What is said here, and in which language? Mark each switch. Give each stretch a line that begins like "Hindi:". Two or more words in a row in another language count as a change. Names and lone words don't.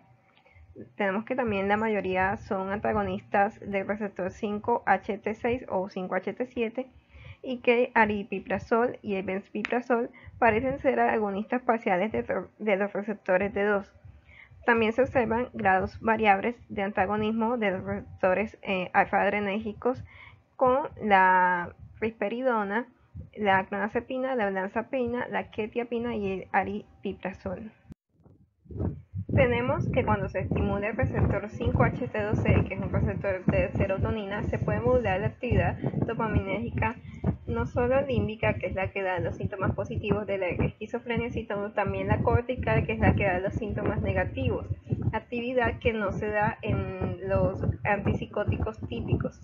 Spanish: Tenemos que también la mayoría son antagonistas del receptor 5-HT6 o 5-HT7 y que el aripiprazol y el benzpiprazol parecen ser agonistas parciales de los receptores D2. También se observan grados variables de antagonismo de los receptores alfa-adrenérgicos con la risperidona, la clonazepina, la olanzapina, la quetiapina y el aripiprazol. Tenemos que cuando se estimula el receptor 5-HT2C, que es un receptor de serotonina, se puede modular la actividad dopaminérgica no solo límbica, que es la que da los síntomas positivos de la esquizofrenia, sino también la cortical, que es la que da los síntomas negativos, actividad que no se da en los antipsicóticos típicos.